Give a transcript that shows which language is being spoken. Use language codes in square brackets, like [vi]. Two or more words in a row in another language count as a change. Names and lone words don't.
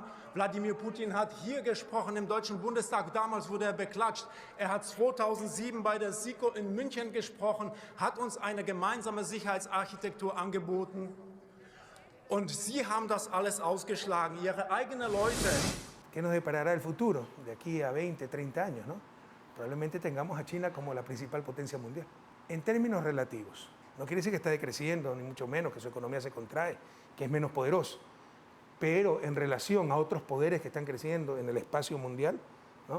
[de] Wladimir Putin hat hier gesprochen im Deutschen Bundestag. Damals wurde er beklatscht. Er hat 2007 bei der SIKO in München gesprochen, hat uns eine gemeinsame Sicherheitsarchitektur angeboten. Und Sie haben das alles ausgeschlagen, Ihre eigenen Leute. [es] ¿Qué nos deparará el futuro de aquí a 20, 30 años, ¿no? Probablemente tengamos a China como la principal potencia mundial. En términos relativos, no quiere decir que está decreciendo, ni mucho menos que su economía se contrae, que es menos poderoso. Pero en relación a otros poderes que están creciendo en el espacio mundial, ¿no?